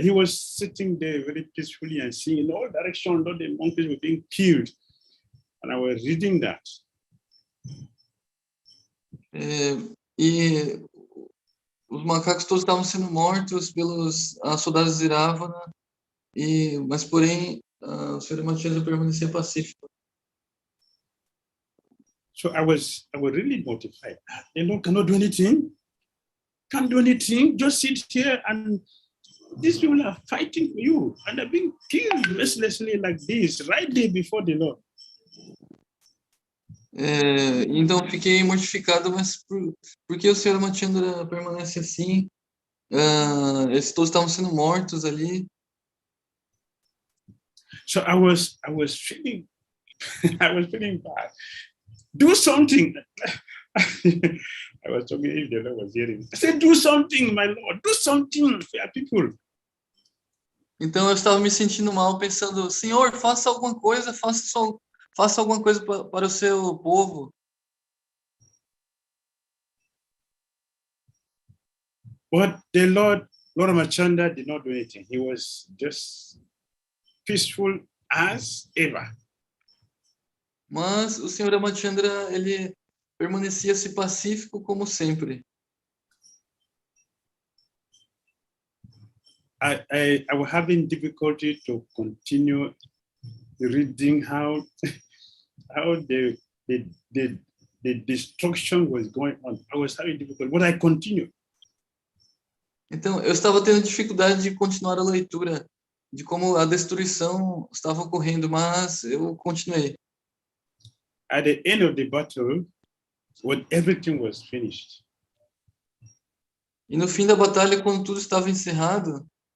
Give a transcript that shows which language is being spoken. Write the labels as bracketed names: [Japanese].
[English] He was sitting there very peacefully and seeing in all directions all the monkeys were being killed. And I was reading that. [Portuguese] E os macacos todos estavam sendo mortos pelos soldados de Ravana, mas porém o Senhor Ramachandra permanecia pacífico. [English] So I was really mortified. The Lord cannot do anything. can't do anything, just sit here and these people are fighting for you and are being killed mercilessly like this, right there before the Lord. [Portuguese] Então fiquei mortificado, mas por que o Senhor Ramachandra permanece assim? Eles todos estavam sendo mortos ali. [English] So I was feeling bad. Do something. I was talking if the Lord was hearing. I said, do something, my Lord, do something for your people. [Portuguese] Então eu estava me sentindo mal, pensando, Senhor, faça alguma coisa, faça alguma coisa para o seu povo. [English] But the Lord Ramachandra did not do anything. He was just peaceful as ever. [Portuguese] Mas o Senhor Ramachandra, ele permanecia-se pacífico como sempre. [English] I was having difficulty to continue reading how the destruction was going on. I was having difficulty, but I continued. [Portuguese] Então, eu estava tendo dificuldade de continuar a leitura, de como a destruição estava ocorrendo, mas eu continuei. [English] At the end of the battle, when everything was finished, [Portuguese] E no fim da batalha, quando tudo estava encerrado,